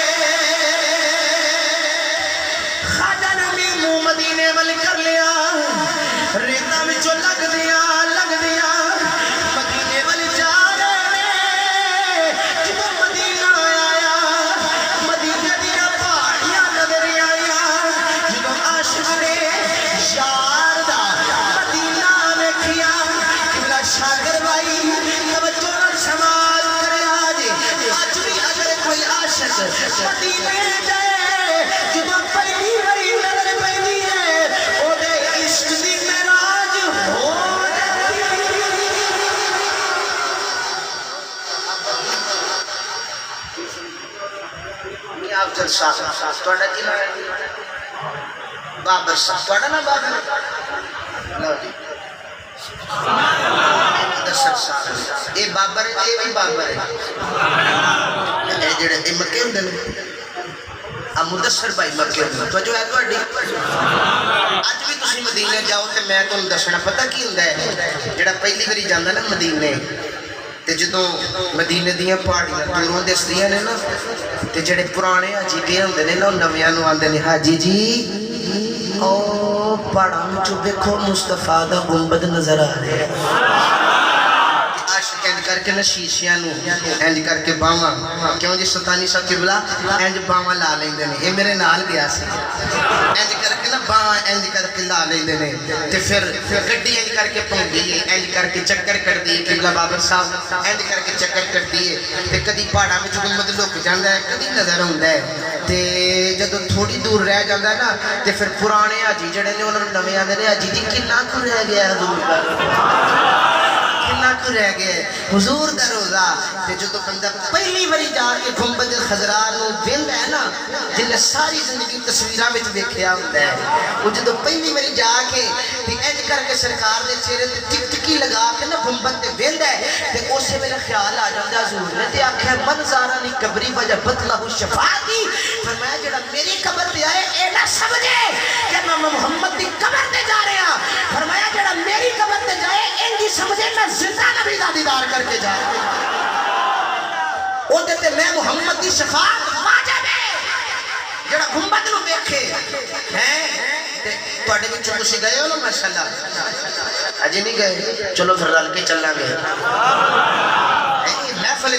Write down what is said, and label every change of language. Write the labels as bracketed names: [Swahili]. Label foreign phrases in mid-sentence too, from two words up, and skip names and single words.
[Punjabi] خواجہ نے بھی منہ مدینے وال کر لیا ریتا وچوں لگ دیا مدینے وال جا رہے نے. جدو مدینہ آیا مدینے دیا پہاڑیاں نظر آیا. جدو عاشق نے یار دا مدینہ ویکھیا قبلہ شاگر بھائی توجہ نال سماعت کریا جی. اج بھی اگر کوئی عاشق مدینے جائے جدو پہلی باری نظر پیندی ہے او دے عشق دی معراج ہو جاتی. آپ جلسہ تھوڑا کی نام ہے بابر صاحب تھوڑا نا بابر لو جی مدثر صاحب اے بابر ہے اے بھی بابر ہے اے جڑے اے مکے ہوندے نے اب مدثر بھائی مکے ہوندے توجہ ہے تواڈی. اج بھی تسی مدینے جاؤ تے میں تانوں دسنا پتہ کی ہوندا ہے جڑا پہلی باری جاندا نا مدینے تے جدوں مدینے دیاں پہاڑیاں دوروں دسدیاں نے نا تے جڑے پرانے حاجی گئے ہوندے نے نا نویاں نوں آندے نے حاجی جی او پہاڑاں وچوں دیکھو مصطفیٰ دا گنبد نظر آ رہا ہے. عاشق انج کر کے نا شیشیاں نو انج کر کے باواں کیوں جی سلطانی صاحب قبلہ انج باواں لا لیندے نے. اے میرے نال گیا سی انج کر کے نا باواں انج کر کے لا لیندے نے تے پھر گڈی انج کر کے پونڈی ہے انج کر کے چکر کٹدی ہے. قبلہ بابر صاحب انج کر کے چکر کٹدی ہے تے کدی پہاڑاں وچ گنبد لک جاندا ہے کدی نظر ہوندا ہے. تے جدوں تھوڑی دور رہ جاندا ہے نا تے پھر پرانے حاجی جڑے نے انہاں نوں نویں آندے نے حاجی جی کنا کو رہ گیا حضور دا کنا کو رہ گیا حضور دا روزہ. تے جدوں بندہ پہلی باری جا کے گنبد خضرا نو ویندا ہے نا جن ساری زندگی تصویراں وچ دیکھیا ہوندا ہے او جدوں پہلی باری جا کے تے انج کر کے سرکار دے چہرے تے ٹک ٹکی لگا کے نا گنبد تے ویندا ہے تے اسے میرا خیال آ جاندا حضور نے تے آکھیا [Arabic] من زارانی قبری وجبت لہ شفاعتی. [Punjabi] فرمایا جڑا میری قبر تے آئے اے نہ سمجھے کہ میں محمد دی قبر تے جا رہا ہاں. فرمایا جڑا میری قبر تے جائے انج سمجھے میں زندہ نبی دا دیدار کر کے جا رہا ہوں. او تے میں محمد دی شفاعت واجب ہے. جڑا گنبد نو ویکھے ہیں تواڈے وچ تسی گئے ہو نا ماشاءاللہ اجے نہیں گئے چلو پھر رل کے چلاں گے محفل